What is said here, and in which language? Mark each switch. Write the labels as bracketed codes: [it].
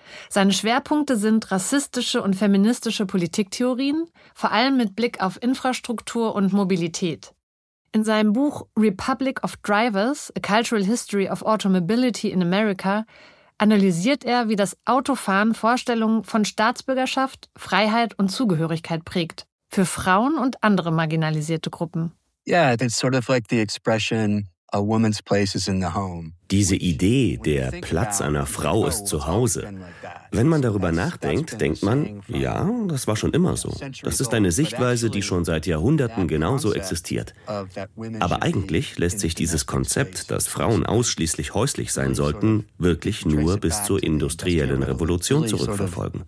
[de] Seine Schwerpunkte sind rassistische und feministische Politiktheorien, vor allem mit Blick auf Infrastruktur und Mobilität. In seinem Buch Republic of Drivers, A Cultural History of Automobility in America, analysiert er, wie das Autofahren Vorstellungen von Staatsbürgerschaft, Freiheit und Zugehörigkeit prägt, für Frauen und andere marginalisierte Gruppen. [en] Yeah, it's sort of like the expression, a woman's place is in the home. [de] Diese Idee, der Platz einer Frau ist zu Hause. Wenn man darüber nachdenkt, denkt man, ja, das war schon immer so. Das ist eine Sichtweise, die schon seit Jahrhunderten genauso existiert. Aber eigentlich lässt sich dieses Konzept, dass Frauen ausschließlich häuslich sein sollten, wirklich nur bis zur industriellen Revolution zurückverfolgen.